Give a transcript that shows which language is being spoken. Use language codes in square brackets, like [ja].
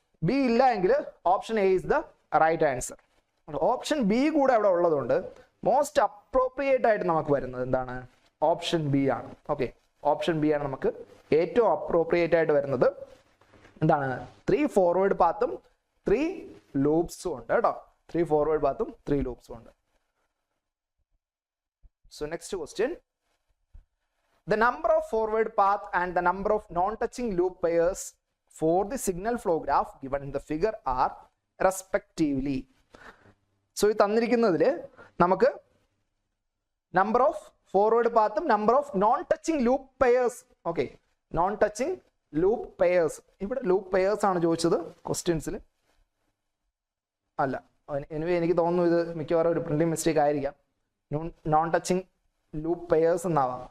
[ml] B ഇല്ല എങ്കിൽ option A is the right answer. Option B കൂടെ അവിടെ ഉള്ളതുകൊണ്ട് മോസ്റ്റ് അപ്രോപ്രിയേറ്റ് ആയിട്ട് നമുക്ക് വരുന്നത് എന്താണ്, ഓപ്ഷൻ ബി ആണ്. ഓക്കെ, ഓപ്ഷൻ ബി ആണ് നമുക്ക് ഏറ്റവും അപ്രോപ്രിയേറ്റ് ആയിട്ട് വരുന്നത്. എന്താണ്, 3 ഫോർവേഡ് പാത്തും 3 ലൂപ്സും ഉണ്ട് കേട്ടോ. 3 ഫോർവേഡ് പാത്തും 3 ലൂപ്സും ഉണ്ട്. [en] So next question, the number of forward path and the number of non-touching loop pairs for the signal flow graph given in the figure are respectively. [ml] So ഈ തന്നിരിക്കുന്നതിൽ നമുക്ക് number of forward Pathum number of non touching loop pairs. Okay, non touching loop pairs, ഇവിടെ loop pairs ആണ് ചോദിച്ചത് ക്വസ്റ്റ്യൻസിൽ അല്ല. Anyway എനിക്ക് തോന്നുന്നു ഇത് മിക്കവാറും ഒരു പ്രിന്റിംഗ് മിസ്റ്റേക്ക് ആയിരിക്കാം. Non touching loop pairs എന്നാവാം.